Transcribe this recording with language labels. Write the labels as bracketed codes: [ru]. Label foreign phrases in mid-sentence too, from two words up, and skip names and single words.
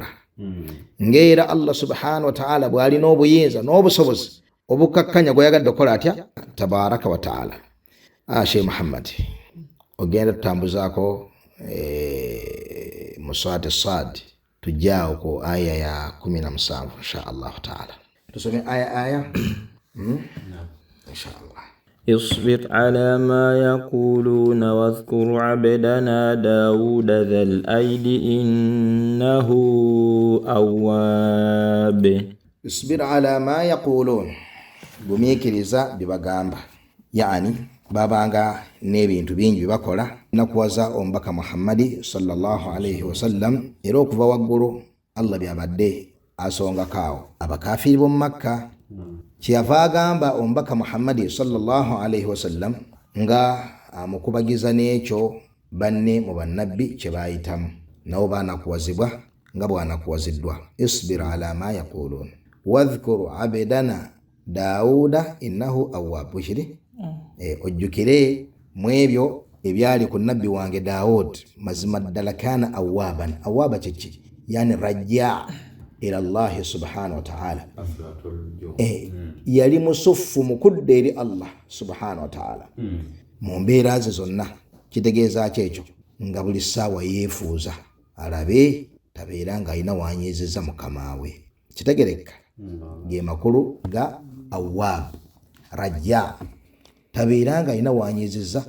[lg] Ng'era [ar] الله سبحانه وتعالى [lg] bw'alina obuyinza n'obusobozi obukakkanya gwayagadde okukola atya? [ar] تبارك وتعالى. [lg] Sheikh Muhammad, ogenda tutambuzaako mu surati Sad, tujjaawo ku aya ya 17 [ar] إن شاء الله تعالى. [lg] Tusome aya [ar] إن شاء الله. اصبر على ما يقولون واذكر عبدنا داود ذا الأيد إنه أواب. اصبر على ما يقولون, [lg] gumikiriza bibagamba, yani babanga n'ebintu bingi bibakola. Nakuwaza omubaka Muhammadi [ar] صلى الله عليه وسلم, [lg] era okuva waggulu Allah byabadde asongakaawo abakafiri b'omu Makka. Kyeyava agamba omubaka Muhammadi [ar] صلى الله عليه وسلم [lg] nga amukubagiza n'ekyo banne mu bannabbi kye baayitamu, nabo baanakuwazibwa nga bwanakuwaziddwa. [ar] اصبر على ما يقولون واذكر عبدنا داود إنه أواب. [lg] Bukiri ojjukire mu ebyo ebyali ku nabbi wange Daawud, mazima ddala [ar] كان أوابا. [lg] Awwaba kyeki? yani [ar] رجاع إلى الله سبحانه وتعالى [lg] yali musuffu mukudde eri [ar] الله سبحانه وتعالى [lg] mu mbeera ze zonna kitegeeza ekyo nga buli ssaawa yeefuuza alabe tabeera nga alina wanyeezezza mukama we kitegereka ge makulu ga [ar] أواب رجاع [lg] tabeera nga alina wanyeezezza